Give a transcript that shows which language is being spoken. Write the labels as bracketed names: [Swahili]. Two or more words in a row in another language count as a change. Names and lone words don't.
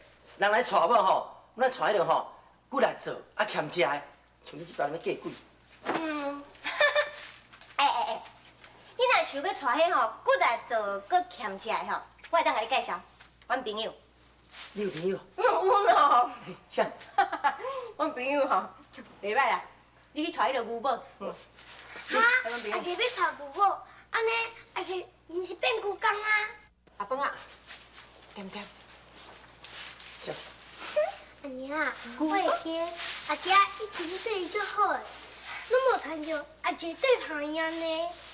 [Min Nan Chinese] 人来娶某吼，我来娶迄个吼，骨力做啊欠食的，像你这边要嫁鬼。你若想要娶迄吼骨力做、搁欠食的吼，我会当甲你介绍，阮朋友。你有朋友？有咯。啥？阮朋友吼，袂歹啦，你去娶迄个牛宝。哈？阿姐要娶牛宝，安尼阿姐毋是变牛公啊？阿芳啊，点点。啥？阿娘啊，我会记阿姐以前对伊足好诶，拢无参着阿姐对旁伊安尼。